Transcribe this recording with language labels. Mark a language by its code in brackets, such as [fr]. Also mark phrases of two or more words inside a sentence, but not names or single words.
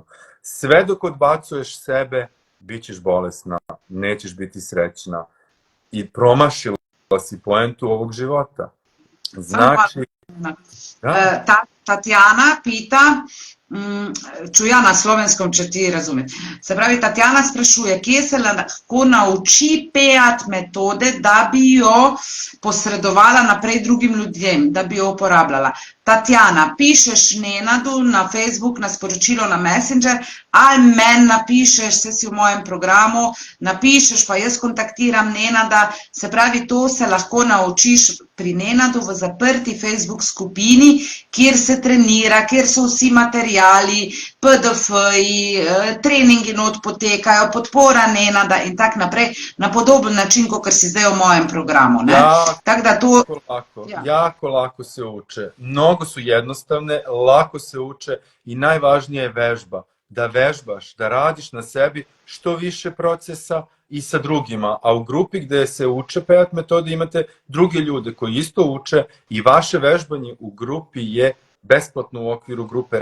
[sr] Sve dok odbacuješ sebe, bit ćeš bolesna, nećeš biti srećna i promašila si poentu ovog života. Znači... Tatjana pita, ću ja na slovenskom, [sl] če ti razumeti. Se pravi, Tatjana sprašuje, kje se lahko nauči PEAT metode, da bi jo posredovala naprej drugim ljudem, da bi jo uporabljala. Tatjana, pišeš Nenadu na Facebook, na sporočilo na Messenger, ali meni napišeš, se si v mojem programu, napišeš, pa jaz kontaktiram Nenada. Se pravi, to se lahko naučiš pri Nenadu v zaprti Facebook skupini, kjer se trenira, kjer so vsi materijali, PDF-ji, treningi not potekajo, podpora Nenada in tak naprej, na podoben način, kot si zdaj v mojem programu. [sr] Jako lako se uče. Mnogo su jednostavne, lako se uče i najvažnije je vežba. Da vežbaš, da radiš na sebi što više procesa i sa drugima. A u grupi gde se uče PEAT metode imate druge ljude koji isto uče i vaše vežbanje u grupi je besplatno u okviru grupe.